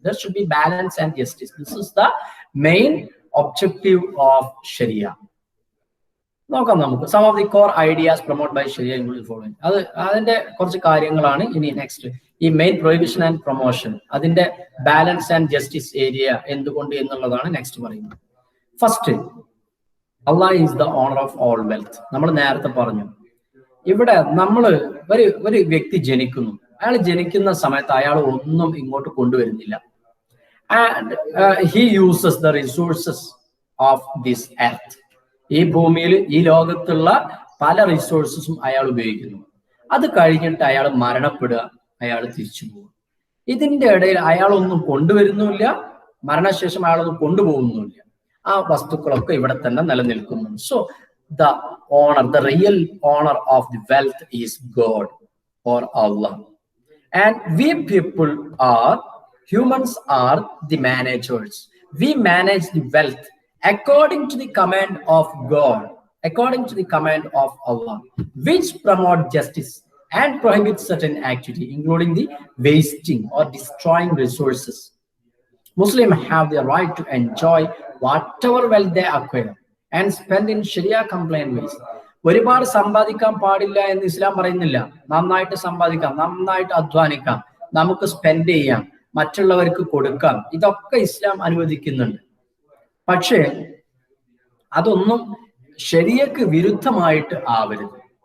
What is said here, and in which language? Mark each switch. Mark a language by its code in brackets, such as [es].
[en] There should be balance and justice. This is the main objective of Sharia. [ml] നോക്കാം നമുക്ക്. [en] Some of the core ideas promote by Sharia include following. [ml] അതിന്റെ കുറച്ച് കാര്യങ്ങളാണ് ഇനി നെക്സ്റ്റ്. ഈ [en] main prohibition and promotion, [ml] അതിന്റെ [en] balance and justice area [ml] എന്തുകൊണ്ട് എന്നുള്ളതാണ് നെക്സ്റ്റ് പറയുന്നത്. [en] First, Allah is the owner of all wealth. [ml] നമ്മൾ നേരത്തെ പറഞ്ഞു, ഇവിടെ നമ്മൾ ഒരു വ്യക്തി ജനിക്കുന്നു, അയാൾ ജനിക്കുന്ന സമയത്ത് അയാൾ ഒന്നും ഇങ്ങോട്ട് കൊണ്ടുവരുന്നില്ല. [en] And he uses the resources of this earth. [ml] ഈ ഭൂമിയിൽ, ഈ ലോകത്തുള്ള പല റിസോഴ്സസും അയാൾ ഉപയോഗിക്കുന്നു. അത് കഴിഞ്ഞിട്ട് അയാൾ മരണപ്പെടുക, അയാൾ തിരിച്ചു പോകുക. ഇതിന്റെ ഇടയിൽ അയാളൊന്നും കൊണ്ടുവരുന്നുമില്ല, മരണശേഷം അയാളൊന്നും കൊണ്ടുപോകുന്നുമില്ല. ആ വസ്തുക്കളൊക്കെ ഇവിടെ തന്നെ നിലനിൽക്കുന്നു. [en] So the owner, the real owner of the wealth is God or Allah. And we people are, humans are the managers. We manage the wealth according to the command of God, according to the command of Allah, which promote justice and prohibit certain activity, including the wasting or destroying resources. Muslims have the right to enjoy whatever wealth they acquire and spend in Sharia compliant ways. [ml] ഒരുപാട് സമ്പാദിക്കാൻ പാടില്ല എന്ന് ഇസ്ലാം പറയുന്നില്ല. നന്നായിട്ട് സമ്പാദിക്കാം, നന്നായിട്ട് അധ്വാനിക്കാം, നമുക്ക് spend ചെയ്യാം, മറ്റുള്ളവർക്ക് കൊടുക്കാം, ഇതൊക്കെ ഇസ്ലാം അനുവദിക്കുന്നുണ്ട്. പക്ഷേ അതൊന്നും ശരിയക്ക് വിരുദ്ധമായിട്ട് ആവരുത്.